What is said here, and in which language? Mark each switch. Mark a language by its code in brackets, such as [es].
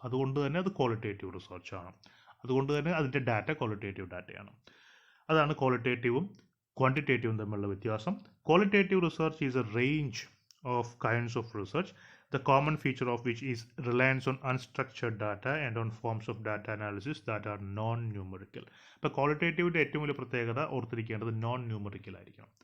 [ml] അതുകൊണ്ട് തന്നെ അത് ക്വാളിറ്റേറ്റീവ് റിസർച്ചാണ്. അതുകൊണ്ട് തന്നെ അതിൻ്റെ ഡാറ്റ ക്വാളിറ്റേറ്റീവ് ഡാറ്റയാണ്. അതാണ് ക്വാളിറ്റേറ്റീവും ക്വാണ്ടിറ്റേറ്റീവും തമ്മിലുള്ള വ്യത്യാസം. [en] Qualitative research is a range of kinds of research, the common feature of which is reliance on unstructured data and on forms of data analysis that are non-numerical. [ml] ഇപ്പോൾ ക്വാളിറ്റേറ്റീവിൻ്റെ ഏറ്റവും വലിയ പ്രത്യേകത ഓർത്തിരിക്കേണ്ടത് നോൺ ന്യൂമറിക്കൽ ആയിരിക്കണം.